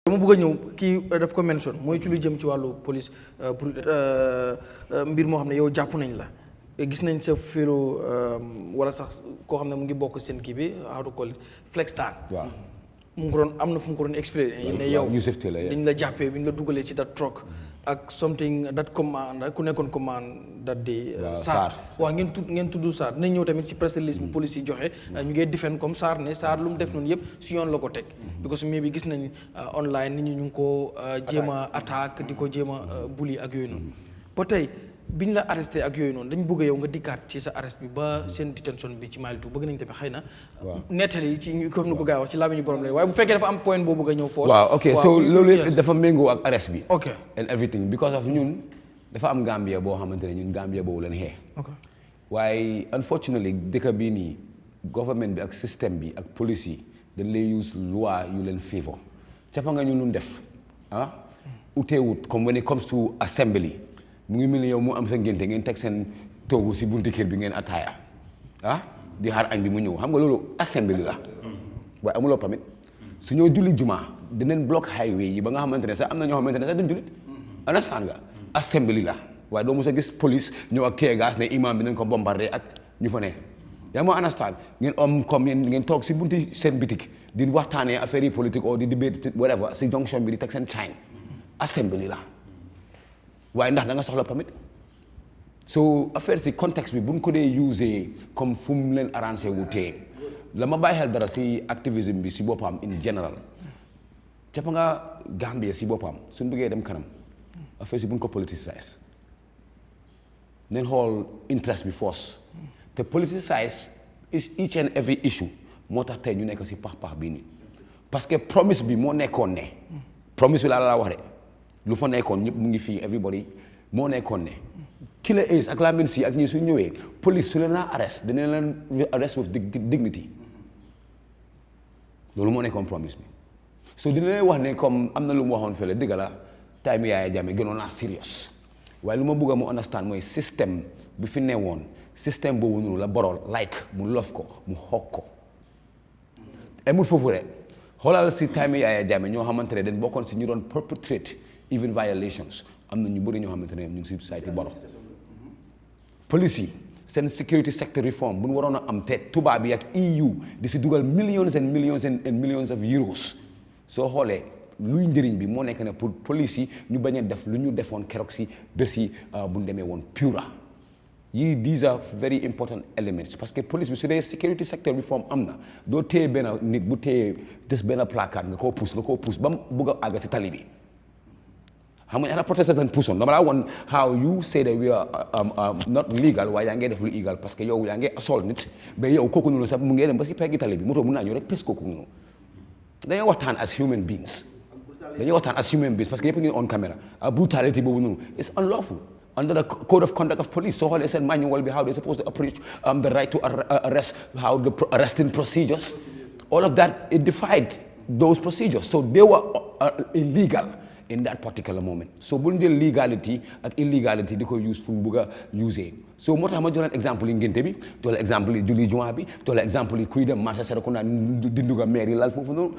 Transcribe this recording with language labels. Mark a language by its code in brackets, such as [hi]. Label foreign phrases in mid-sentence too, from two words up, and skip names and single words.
[wo] dama bëgg a ñëw kii daf ko mention mooy ci lu jëm ci wàllu police pour mbir moo xam ne yow jàpp nañ la gis nañ sa féro wala sax koo xam ne mu ngi bokk seen kii bi [en] how to call it flex time. [wo] waaw mu ngi doon am na fu mu ko doon expliqué ne yow dañ la jàppee bi ñu la dugalee ci [en] that truck [wo] ak [en] something that command [wo] ku nekkoon [en] command that day [wo] Sarr waaw ngeen tudd Sarr dinañ ñëw tamit ci [en] press release [wo] bu police yi joxe ñu ngee defend comme Sarr ne Sarr lu mu def noonu yëpp si yoon la ko teg because mais bi gis nañ online nit ñi ñu ngi ko jéem a attaque di ko jéem a bully ak yooyu noonu ba tey biñ la arresté ak yooyu noonu dañ bëgg yow nga dikkaat ci sa arrest bi ba seen detention bi ci Mile 2 bëgg nañ tamit xëy na nettali ci comme ni ko gars yi wax ci làmmiñu borom lay waaye bu fekkee dafa am point boo bëgg a ñëw force waaw ok so loolu dafa méngoo ak arrest bi ok [en] and everything because of [wo] ñun dafa am Gambia boo xamante ne ñun Gambia boobu leen xee waaye unfortunately dëkk bii nii government bi ak système bi ak police yi dañ lay use loi yu leen favor cappa nga ñu nun def uteewut comme [en] when it comes to assembly [wo] mu ngi mel ni yow mu am sa ngénte ngeen teg seen toogu si bunti kër bi ngeen ataaya di xaar añ bi mu ñëw xam nga loolu assembly la waaye amuloo permit su ñoo julli juma dinañ block highway yi ba nga xamante ne sax am na ñoo xamante ne sax duñ jullit understand nga assembly la waaye doo mos a gis police ñëw ak [en] tear gas [wo] ne imam bi nañ ko bombardé ak ñu fa nekk yaa ma understand ngeen am comme ngeen toog si bunti seen bitik di waxtaanee affaire yi politique ou di debate whatever si jonction bi di teg seen sign assembly la waaye ndax da nga soxla permit so affaire si contexte bi buñ ko dee usé comme fu mu leen arrangé wu tee la ma bàyyi xel dara si activism bi si boppam [en] in general [wo] cappa nga Gambia si boppam suñ bëggee dem kanam affaire si buñ ko politicize neen xool interest bi force te [en] politicize is each and every issue [wo] moo tax tey ñu nekk si pax bii nii parce que promise bi moo nekkoon ne promise bi laa wax de lu fa nekkoon ñëpp mu ngi fii everybody moo nekkoon ne Killa Ace ak Lamin si ak ñi su ñëwee police su leen a arrest dina leen [en] arrest with dignity [wo] loolu moo nekkoon promise bi so dina leen wax ne comme am na lu mu waxoon fële dëgg la time Yahya Jammeh gënoon naa serious waaye lu ma bëgg a mu understand mooy système bi fi newoon système boobu noonu la borol like mu lof ko mu xoog ko amul foofu rek xoolal si time Yahya Jammeh ñoo xamante ne dañ bokkoon si ñu doon [en] perpetrate even violations [wo] am na ñu bëri ñoo xamante ne ñu ngi si société boro police yi seen [en] security sector reform [wo] bu ñu waroon a am te tubaab yi ak EU di si dugal [en] millions and millions and millions of euros [wo] soo xoolee luy njëriñ bi moo nekk ne pour police yi ñu bañ a def lu ñu defoon keroog si bés yi bu ñu demee woon pura yii [en] these are very important elements [wo] parce que police bi su dee [en] security sector reform [wo] am na doo téye benn nit bu téye des benn placard nga koo pousse ba mu bugg a àgg si tali bi xam nga [en] protesters and push on [wo] dama laa woon [en] how you say that we are not legal [wo] waaye yaa ngi def lu illegal parce que yow yaa ngi assault nit ba yow kooku noonu sax mu ngi dem ba si peggi tali bi moto mun naa ñëw rek pes kooku noonu dañoo waxtaan [en] as human beings [wo] parce que yëpp ngi [en] on camera brutality [wo] boobu noonu [en] it's unlawful under the code of conduct of police so xoolee seen manual bi how they supposed to approach the right to arrest how the arresting procedures all of that it defied those procedures so they were illegal in that particular moment so [wo] bu ñu jël legality ak illegality di ko use fu mu bëgg a use [en] so [wo] moo tax ma jox leen exemple yi ngénte bi jox leen exemple yi julli jumaa bi jox leen exemple yi kuy dem marché Serekunda di nduga maire yi lal foofu noonu.